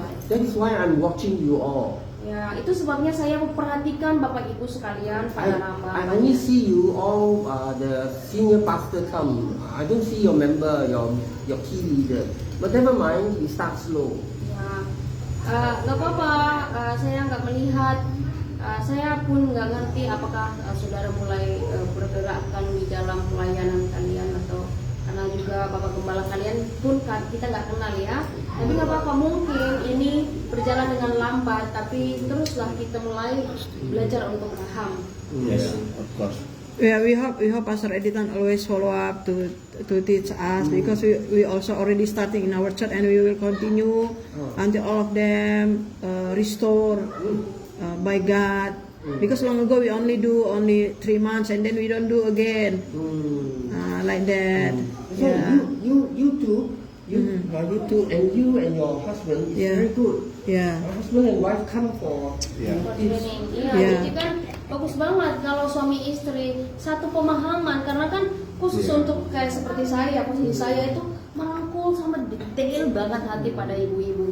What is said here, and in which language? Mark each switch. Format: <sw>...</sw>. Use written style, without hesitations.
<en>That is why I'm watching you all.</en> <id>Ya, itu sebabnya saya memperhatikan Bapak Ibu sekalian, para nambah.</id> <en>I only see you all, the senior pastor come. I don't see your member, your key leader. But never mind, we start slow.</en> <id>Ya, nggak apa-apa. Saya nggak melihat. Saya pun nggak ngerti apakah saudara mulai bergerakkan di dalam pelayanan kalian atau karena juga Bapak Gembala kalian pun kita nggak kenal ya. Tapi nggak apa-apa, mungkin ini berjalan dengan lambat, tapi teruslah kita mulai belajar untuk paham.</id> <en>Yes, of course. Yeah, we hope Pastor Editan always follow up to teach us, because we also already starting in our church, and we will continue until all of them restored by God. Because long ago we only do 3 months and then we don't do again like that. So you two, you two, and you and your husband is very good. Yeah. Your husband and wife come for Training.</en> <id>Jadi kan bagus banget kalau suami istri satu pemahaman, karena kan khusus untuk kayak seperti saya, posisi saya itu merangkul sama detail banget hati pada ibu-ibu.</id>